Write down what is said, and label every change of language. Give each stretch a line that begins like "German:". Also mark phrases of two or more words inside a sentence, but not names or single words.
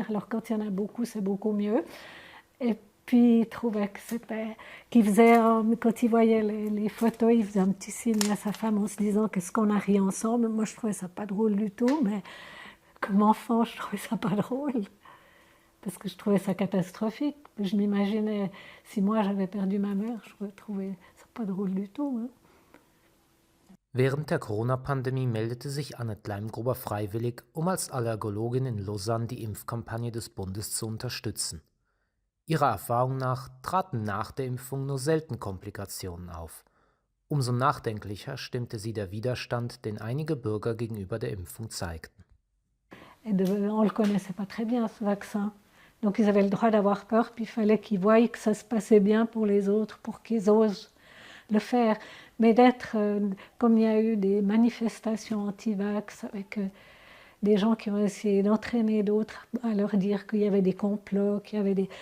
French: Alors quand il y en a beaucoup, c'est beaucoup mieux. Et puis il trouvait que qu'il faisait, quand il voyait les photos, il faisait un petit signe à sa femme en se disant qu'est-ce qu'on a ri ensemble. Moi, je trouvais ça pas drôle du tout, mais comme enfant, je trouvais ça pas drôle. Parce que je trouvais ça catastrophique. Je m'imaginais, si moi j'avais perdu ma mère, je trouvais ça pas drôle du tout. Hein.
German: Während der Corona-Pandemie meldete sich Annette Leimgruber freiwillig, um als Allergologin in Lausanne die Impfkampagne des Bundes zu unterstützen. Ihrer Erfahrung nach traten nach der Impfung nur selten Komplikationen auf. Umso nachdenklicher stimmte sie der Widerstand, den einige Bürger gegenüber der Impfung zeigten.
French: On ne le connaissait pas très bien, ce vaccin. Donc ils avaient le droit d'avoir peur, puis il fallait qu'ils voient que ça se passait bien pour les autres, pour qu'ils osent le faire. Mais comme il y a eu des manifestations anti-vax avec des gens qui ont essayé d'entraîner d'autres à leur dire qu'il y avait des complots, qu'il y avait des...